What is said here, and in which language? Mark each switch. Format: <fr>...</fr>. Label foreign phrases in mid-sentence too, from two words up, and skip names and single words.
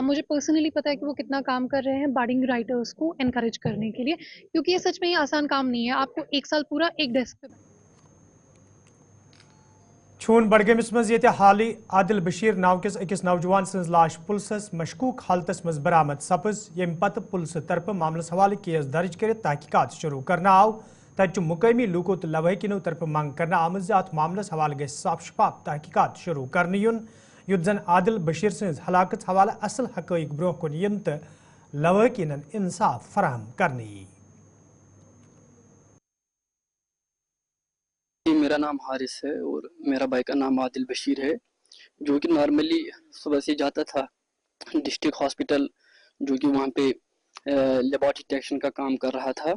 <hi>मुझे पर्सनली पता है कि वो कितना काम कर रहे हैं</hi> <en>budding writers</en> <hi>को एनकरेज करने के लिए, क्योंकि ये सच में ही आसान काम नहीं है। आपको 1 साल पूरा एक डेस्क पे</hi> <ks>छून बडगमिस मज ये हाली आदिल बशीर नाव किस अकिस नौजवान सज लाश पुलिस मशकूक हालतस मज बरामद सपज। यम पत पुलिस तरफ मामलस हवाले केस दर्ज कर तहकीकात शुरू करना आव। तत मुकामी लूको तो लवाकिनो तरफ मांग करना आमज अत मामलस हवाले गई साफ शफाफ तहकीकात शुरू करने युन युत जन आदिल बशीर सज हलाकत हवाले असल हकैक ब्रोह कुन यन तो लवाकिन इंसाफ फराहम करने।</ks> <hi>मेरा नाम हारिस है और मेरा भाई का नाम आदिल बशीर है, जो कि नॉर्मली सुबह से जाता था</hi> <en>district hospital,</en> <hi>जो कि वहाँ पे</hi> <en>laboratory technician</en> <hi>का काम कर रहा था।</hi>